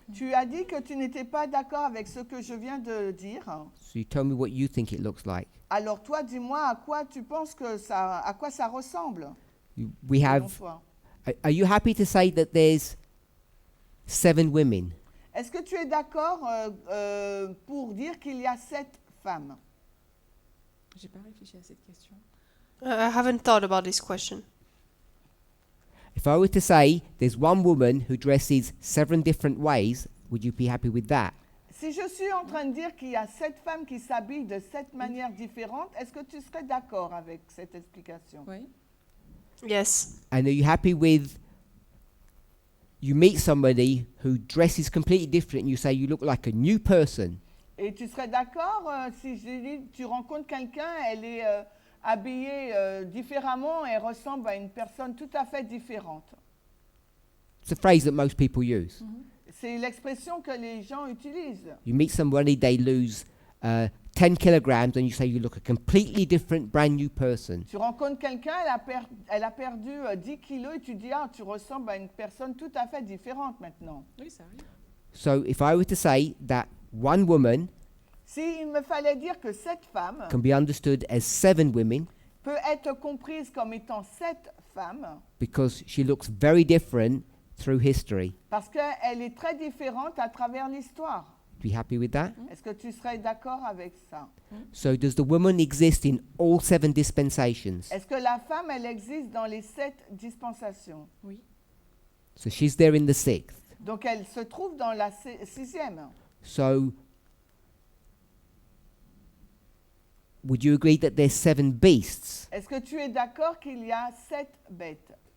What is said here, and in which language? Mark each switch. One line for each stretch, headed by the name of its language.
French: Tu as dit que tu n'étais pas d'accord avec ce que je viens de dire.
English: so you tell me what you think it looks like.
French: Alors toi, dis-moi à quoi tu penses à quoi ça ressemble.
English: We
French: selon
English: have.
French: toi.
English: Are you happy to say that there's 7 women?
French: Est-ce que tu es d'accord pour dire qu'il y a 7 femmes? J'ai pas réfléchi à cette question.
English: I haven't thought about this question. If I were to say there's one woman who dresses 7 different ways, would you be happy with that?
French: Si je suis en train de dire qu'il y a 7 femmes qui s'habillent de 7 manières différentes, est-ce que tu serais d'accord avec cette explication? Oui.
English: Yes. And are you happy with you meet somebody who dresses completely different and you say you look like a new person?
French: Et tu serais d'accord si je dis tu rencontres quelqu'un, elle est habillée différemment, elle ressemble à une personne tout à fait différente.
English: It's a phrase that most people use.
French: C'est l'expression que les gens utilisent.
English: You meet somebody, they lose 10 kilograms, and you say you look a completely different, brand new person.
French: Tu rencontres quelqu'un, elle a perdu 10 kilos et tu dis ah tu ressembles à une personne tout à fait différente maintenant. Oui, ça arrive.
English: So if I were to say that one woman
French: S'il me fallait dire que cette femme
English: can be understood as 7 women
French: peut être comprise comme étant 7 femmes
English: because she looks very different through history,
French: parce qu'elle est très différente à travers l'histoire.
English: be happy with that?
French: Est-ce que tu serais d'accord avec ça?
English: So does the woman exist in all 7 dispensations?
French: Est-ce que la femme, elle existe dans les 7 dispensations? Oui.
English: So she's there in the 6th.
French: Donc elle se trouve dans la 6e.
English: So would you agree that there's 7 beasts
French: Est-ce que tu es d'accord qu'il y a 7 bêtes